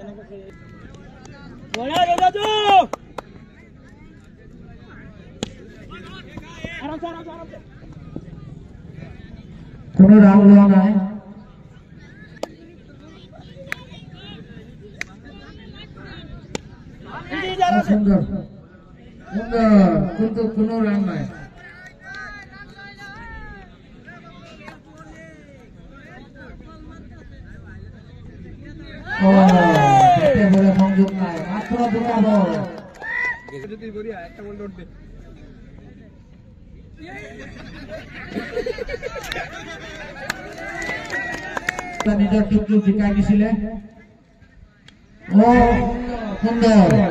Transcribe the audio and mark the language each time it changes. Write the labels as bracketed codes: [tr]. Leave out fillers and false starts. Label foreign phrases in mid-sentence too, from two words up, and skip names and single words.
[as] কোন রান দেওয়া নাই সুন্দর সুন্দর কিন্তু কোনো রান নাই সংযোগ নাই মাত্র দুটা বল নিজৰ টিমটো জিকাই দিছিলে ও সুন্দৰ